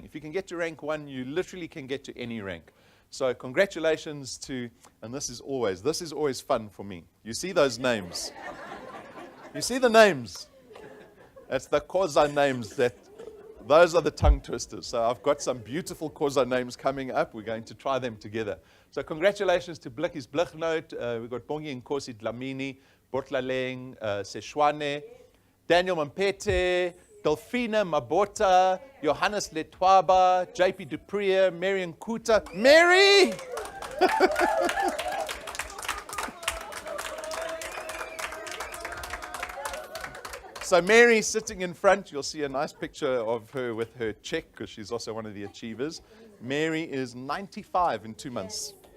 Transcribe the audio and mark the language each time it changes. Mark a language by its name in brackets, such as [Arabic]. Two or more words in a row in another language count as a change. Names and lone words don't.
[English] If you can get to rank 1, you literally can get to any rank. So congratulations to, and this is always fun for me. You see those names. You see the names. That's the Xhosa names. Those are the tongue twisters. So I've got some beautiful Xhosa names coming up. We're going to try them together. So congratulations to Blikkies Blighnout. We've got Bongi Nkosi Dlamini, Botlaleng, Seshwane, Daniel Mampete, Delphina Mabota, Johannes Letwaba, JP Duprier, Marion Kuta. Mary! So Mary sitting in front, you'll see a nice picture of her with her check because she's also one of the achievers. Mary is 95 in 2 months.